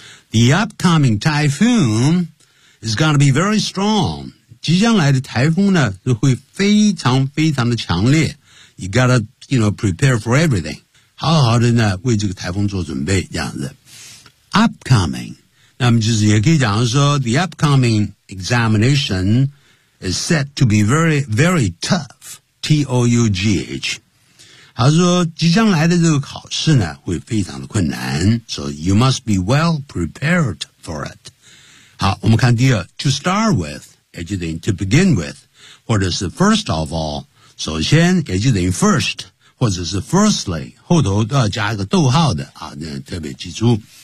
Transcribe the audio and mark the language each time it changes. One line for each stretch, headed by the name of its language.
English: The upcoming typhoon is going to be very strong.
Chinese: 即将来的台风呢就会非常非常的强烈。
English: You got to, you know, prepare for everything.
Chinese: 好好的呢为这个台风做准备这样子。
English: Upcoming,
Chinese: 那么就是也可以讲说
English: the upcoming examination is set to be very, very tough.
Chinese: T-O-U-G-H 他说即将来的这个考试呢会非常的困难
English: So you must be well prepared for it
Chinese: 好我们看第二 To start with 也就等于 to begin with 或者是 first of all 首先也就等于 first 或者是 firstly 后头都要加一个逗号的啊，那特别记住